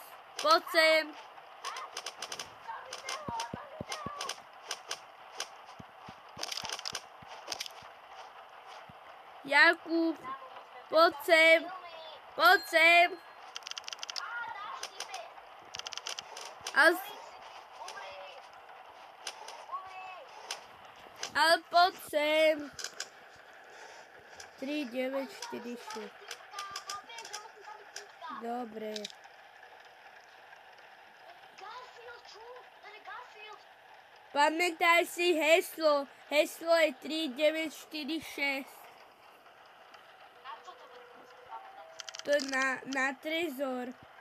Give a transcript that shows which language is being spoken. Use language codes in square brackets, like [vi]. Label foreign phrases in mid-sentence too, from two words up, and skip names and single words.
[cs] Pojď sem. Jakub, pojď sem. Pojď sem. Ale pojď sem. 3946. [sk] Dobre. Pamätaj si heslo. Heslo je 3946. To je na trezor.